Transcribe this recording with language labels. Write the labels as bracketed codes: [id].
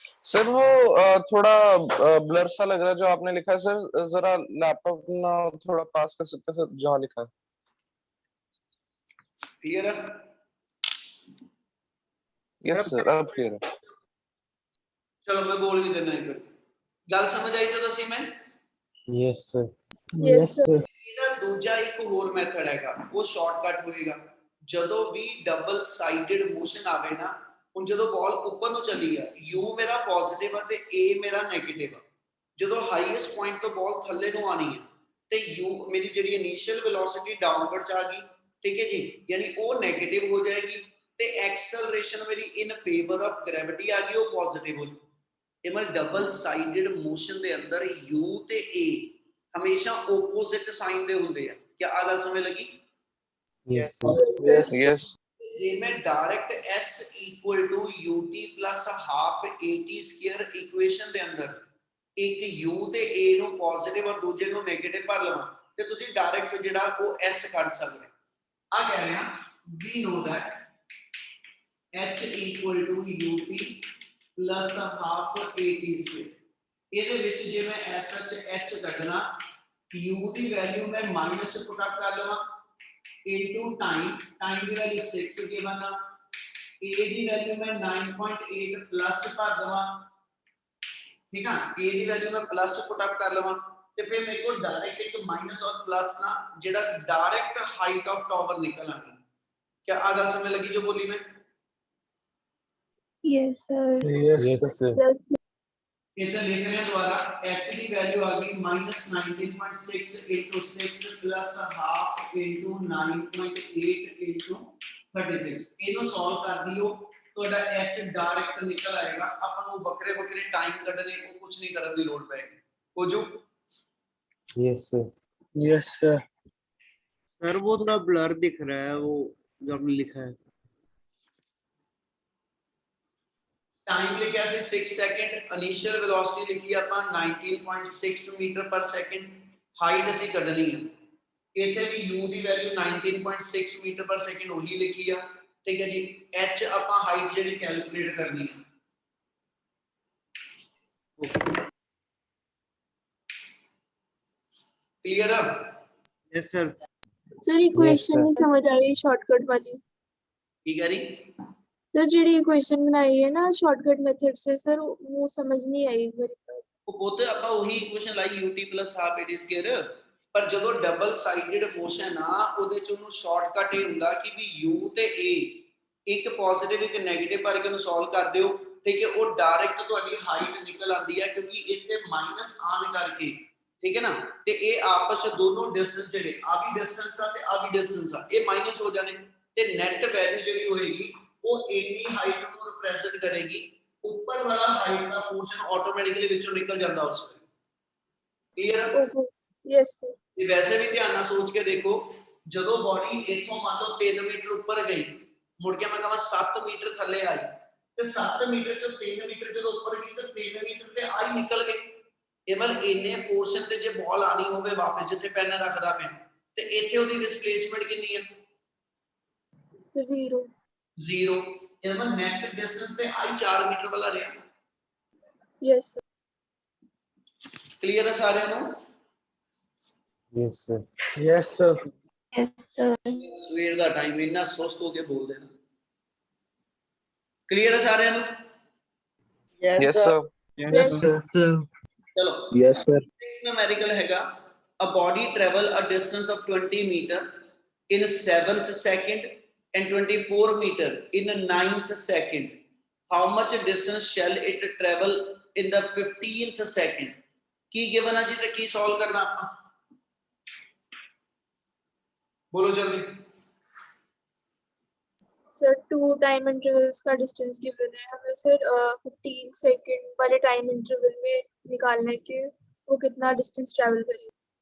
[hi] Sir वो थोड़ा blur सा लग रहा है जो आपने लिखा है सर, जरा लैपटॉप ना थोड़ा पास कर सकते हैं सर जहाँ लिखा है। क्लियर है? यस सर, अब क्लियर है। [pa] चलो मैं बोल भी देना एक गल समझ आई तो दसी मैं। [en] Yes, sir. Yes, sir. [pa] ਇਹਦਾ ਦੂਜਾ ਇੱਕ ਹੋਰ ਮੈਥਡ ਹੈਗਾ, ਉਹ ਸ਼ਾਰਟਕਟ ਹੋਏਗਾ। ਜਦੋਂ ਵੀ ਡਬਲ ਸਾਈਡਡ ਮੋਸ਼ਨ ਆਵੇ ਨਾ, ਹੁਣ ਜਦੋਂ ਬਾਲ ਉੱਪਰ ਨੂੰ ਚੱਲੀ ਆ, u ਮੇਰਾ ਪੋਜ਼ਿਟਿਵ ਆ ਤੇ a ਮੇਰਾ ਨੈਗੇਟਿਵ ਆ, ਜਦੋਂ ਹਾਈਐਸਟ ਪੁਆਇੰਟ ਤੋਂ ਬਾਲ ਥੱਲੇ ਨੂੰ ਆਣੀ ਹੈ ਤੇ u ਮੇਰੀ ਜਿਹੜੀ ਇਨੀਸ਼ੀਅਲ ਵੈਲੋਸਿਟੀ ਡਾਊਨਵਰਡ ਚ ਆ ਗਈ, ਠੀਕ ਹੈ ਜੀ, ਯਾਨੀ ਉਹ ਨੈਗੇਟਿਵ ਹੋ ਜਾਏਗੀ, ਤੇ ਐਕਸਲਰੇਸ਼ਨ ਮੇਰੀ ਇਨ ਫੇਵਰ ਆਫ ਗ੍ਰੈਵਿਟੀ ਆ ਗਈ, ਉਹ ਪੋਜ਼ਿਟਿਵ ਹੋ ਜਾਊ। ਇਹ ਮਤਲਬ ਡਬਲ ਸਾਈਡਡ ਮੋਸ਼ਨ ਦੇ ਅੰਦਰ u ਤੇ a ਹਮੇਸ਼ਾ ਆਪੋਜ਼ਿਟ ਸਾਈਨ ਦੇ ਹੁੰਦੇ ਆ। ਕੀ ਆ ਗੱਲ ਸਮਝ ਲੱਗੀ? [en] Yes, sir. Yes. Yes [pa] ਜੇ ਮੈਂ direct s ut plus half at square equation ਦੇ ਅੰਦਰ ਇੱਕ u ਤੇ a ਨੂੰ ਪੋਜ਼ਿਟਿਵ ਔਰ ਦੂਜੇ ਨੂੰ ਨੈਗੇਟਿਵ ਭਰ ਲਵਾਂ, ਤੇ ਤੁਸੀਂ ਡਾਇਰੈਕਟ ਜਿਹੜਾ ਉਹ s ਕੱਢ ਸਕਦੇ। ਆ ਕਹਿ ਰਹੇ ਹਾਂ [en] we know that h ut plus half at square। [pa] ਇਹਦੇ ਵਿੱਚ ਜੇ ਮੈਂ ਐਸ ਐਚ ਕੱਢਣਾ, u ਦੀ ਵੈਲਿਊ ਮੈਂ ਮਾਈਨਸ ਪੁੱਟ ਅਪ ਕਰ ਲਵਾਂ ਇਨਟੂ ਟਾਈਮ ਦੀ ਵੈਲਿਊ 6 ਗਿਵਨ ਆ, a ਦੀ ਵੈਲਿਊ ਮੈਂ 9.8 ਪਲੱਸ ਭਰ ਦਵਾਂ, ਠੀਕ ਆ, a ਦੀ ਵੈਲਿਊ ਮੈਂ ਪਲੱਸ ਪੁੱਟ ਅਪ ਕਰ ਲਵਾਂ, ਤੇ ਫਿਰ ਮੇਰੇ ਕੋਲ ਡਾਇਰੈਕਟ ਇੱਕ ਮਾਈਨਸ ਔਰ ਪਲੱਸ ਨਾ ਜਿਹੜਾ ਡਾਇਰੈਕਟ ਹਾਈਟ ਆਫ ਟਾਵਰ ਨਿਕਲ ਆਣੀ। ਕੀ ਆ ਗੱਲ ਸਮਝ ਲੱਗੀ ਜੋ ਬੋਲੀ ਮੈਂ? [en] yes, sir. Yes, sir. sir. Yes, [hi] इधर लिख रहे हैं दोबारा h की वैल्यू आ गई -19.6 into 6 plus half into 9.8 into 36। [pa] ਇਹਨੂੰ ਸੋਲਵ ਕਰ ਦਿਓ, ਤੁਹਾਡਾ h ਡਾਇਰੈਕਟ ਨਿਕਲ ਆਏਗਾ। ਆਪਾਂ ਨੂੰ ਵੱਖਰੇ ਵੱਖਰੇ ਟਾਈਮ ਕੱਢਣੇ, ਉਹ ਕੁਝ ਨਹੀਂ ਕਰਨ ਦੀ ਲੋੜ ਪਏਗੀ। ਹੋ ਜੂ? [en] Yes, sir. Yes, sir. [hi] Sir वो थोड़ा ब्लर दिख रहा है वो जो आपने लिखा है। टाइम लिखा सी 6 सेकंड, इनिशियल वेलोसिटी लिखी ਆਪਾਂ 19.6 मीटर पर सेकंड, हाइट [pa] ਅਸੀਂ ਕੱਢਣੀ ਹੈ। ਇੱਥੇ ਵੀ u ਦੀ ਵੈਲਿਊ 19.6 मीटर पर सेकंड ਉਹੀ ਲਿਖੀ ਆ, ਠੀਕ ਹੈ ਜੀ। h ਆਪਾਂ ਹਾਈਟ ਜਿਹੜੀ ਕੈਲਕੂਲੇਟ ਕਰਨੀ ਹੈ। [hi] क्लियर है? [en] Yes sir. sir equation sir. [hi] नहीं समझ आ रही shortcut वाली। ठीक है जी। सर ਜਿਹੜੀ इक्वेशन बनाई है ना शॉर्टकट मेथड से सर वो समझ नहीं आई मेरे को। [pa] ਉਹ ਬਹੁਤੇ ਆਪਾਂ ਉਹੀ ਇਕੁਏਸ਼ਨ ਲਾਈ ut plus half at square, ਪਰ ਜਦੋਂ ਡਬਲ ਸਾਈਡਡ ਮੋਸ਼ਨ ਆ ਉਹਦੇ ਚ ਉਹਨੂੰ ਸ਼ਾਰਟਕਟ ਇਹ ਹੁੰਦਾ ਕਿ ਵੀ u ਤੇ a ਇੱਕ ਪੋਜ਼ਿਟਿਵ ਇੱਕ ਨੈਗੇਟਿਵ ਭਰ ਕੇ ਉਹਨੂੰ ਸੋਲਵ ਕਰ ਦਿਓ, ਠੀਕ ਹੈ, ਉਹ ਡਾਇਰੈਕਟ ਤੁਹਾਡੀ ਹਾਈਟ ਨਿਕਲ ਆਉਂਦੀ ਹੈ, ਕਿਉਂਕਿ ਇੱਥੇ ਮਾਈਨਸ ਆਨ ਕਰਕੇ, ਠੀਕ ਹੈ ਨਾ, ਤੇ ਇਹ ਆਪਸ ਚ ਦੋਨੋਂ ਡਿਸਟੈਂਸ ਜਿਹੜੇ ਆ ਵੀ ਡਿਸਟੈਂਸ ਆ ਤੇ ਆ ਵੀ ਡਿਸਟੈਂਸ ਆ, ਇਹ ਮਾਈਨਸ ਹੋ ਜਾਣੇ, ਤੇ ਨੈਟ ਵੈਲਿਊ ਜਿਹੜੀ ਹੋਏਗੀ ਉਹ ਇੰਨੀ ਹਾਈਟ ਨੂੰ ਰਿਪਰੈਜ਼ੈਂਟ ਕਰੇਗੀ। [hi] ऊपर वाला हाइट का पोर्शन ऑटोमेटिकली विचों निकल जाता है उसमें। क्लियर है? [en] Yes sir. [hi] ये वैसे भी ध्यान ना सोच के देखो, [pa] ਜਦੋਂ ਬੋਡੀ ਇਥੋਂ ਮੰਨ ਲਓ 3 ਮੀਟਰ ਉੱਪਰ ਗਈ, ਮੁੜ ਕੇ ਮੈਂ ਕਹਾਂ 7 ਮੀਟਰ ਥੱਲੇ ਆਈ, ਤੇ 7 ਮੀਟਰ ਚੋਂ 3 ਮੀਟਰ ਜਦੋਂ ਉੱਪਰ ਗਈ ਤਾਂ 3 ਮੀਟਰ ਤੇ ਆਈ ਨਿਕਲ ਗਏ। ਇਹ ਮਤਲਬ ਇੰਨੇ ਪੋਰਸ਼ਨ ਤੇ ਜੇ ਬਾਲ ਆਣੀ ਹੋਵੇ ਵਾਪਸ ਜਿੱਥੇ ਪੈਨ ਰੱਖਦਾ ਪਿਆ, ਤੇ ਇੱਥੇ ਉਹਦੀ ਡਿਸਪਲੇਸਮੈਂਟ ਕਿੰਨੀ ਹੈ? ਸਰ 0 0। ਇਹਦਾ ਨੈਟ ਡਿਸਟੈਂਸ ਤੇ ਆਈ 4 ਮੀਟਰ ਵਾਲਾ ਰਿਹਾ। [en] Yes sir. [pa] ਕਲੀਅਰ ਹੈ ਸਾਰਿਆਂ ਨੂੰ? [en] Yes, sir. Yes, sir. Yes sir. [pa] ਸਵੇਰ ਦਾ ਟਾਈਮ ਇੰਨਾ ਸੁਸਤ ਹੋ ਕੇ ਬੋਲਦੇ ਨਾ। ਕਲੀਅਰ ਹੈ ਸਾਰਿਆਂ ਨੂੰ? [en] Yes sir. Yes, sir. [hi] चलो [en] Yes, sir. Numerical हैगा a body travel a distance of 20 meter in 7th second and 24 meter in 9th second. How much distance shall it travel in the 15th second? [pa] की given है जी तो की solve करना आपका बोलो जल्दी [hi] सर 2 टाइम इंटरवल्स का डिस्टेंस गिवन है हमें सर 15 सेकंड वाले टाइम इंटरवल में निकालना है कि वो कितना डिस्टेंस ट्रैवल करेगा